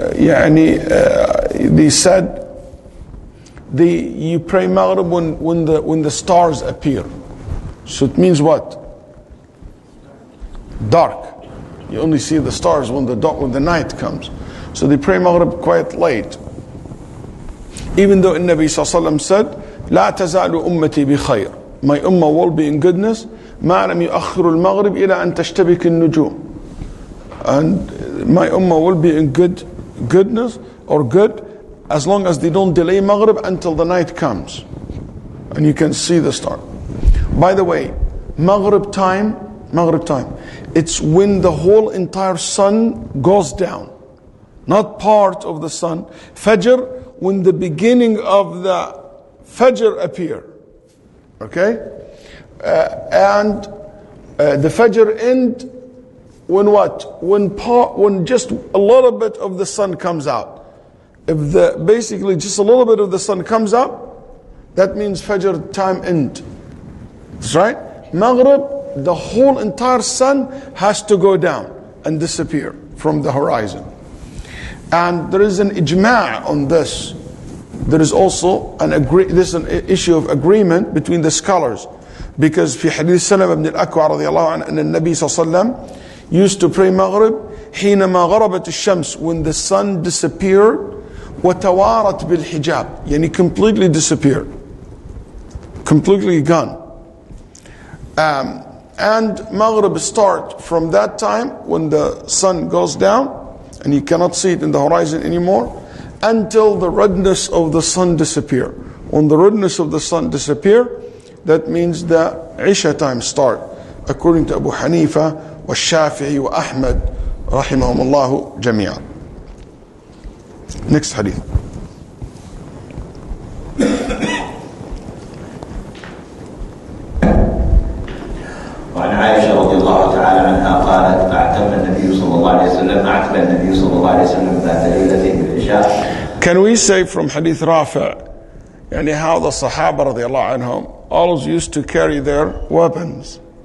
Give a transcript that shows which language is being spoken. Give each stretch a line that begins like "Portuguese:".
English: They said you pray Maghrib when the stars appear. So it means what? Dark. You only see the stars when the night comes. So they pray Maghrib quite late. Even though Nabi Sallallahu Alaihi Wasallam said,
Arabic: لا تزال أمتي بخير.
English: My ummah will be in goodness.
Arabic: ما لم يؤخر المغرب إلى أن تشتبك النجوم.
English: And my ummah will be in goodness or good as long as they don't delay Maghrib until the night comes and you can see the star. By the way, Maghrib time, it's when the whole entire sun goes down, not part of the sun. Fajr, when the beginning of the Fajr appear. Okay? And the Fajr end when what? When just a little bit of the sun comes out. If basically just a little bit of the sun comes up, that means Fajr time end. That's right? Maghrib, the whole entire sun has to go down and disappear from the horizon. And there is an ijma' on this. There is also this is an issue of agreement between the scholars. Because
Arabic: في حديث سلمة بن الأكوع رضي الله عنه أن النبي صلى الله عليه وسلم
English: used to pray Maghrib
Arabic: حينما غربت الشمس,
English: when the sun disappeared,
Arabic: وتوارت بالحجاب, يعني
English: completely disappeared, completely gone. And Maghrib start from that time when the sun goes down and you cannot see it in the horizon anymore, until the redness of the sun disappear. When the redness of the sun disappear, that means the Isha time start, according to Abu Hanifa wa Shafi'i wa Ahmad rahimahumullahu jami'an. Next hadith.
Arabic: وعن عائشة رضي الله تعالى عنها قالت أعتم النبي صلى الله عليه وسلم ذات ليلة بالعشاء.
English: Can we say from hadith Rafi' يعني how the Sahaba رضي الله عنهم always used to carry their weapons?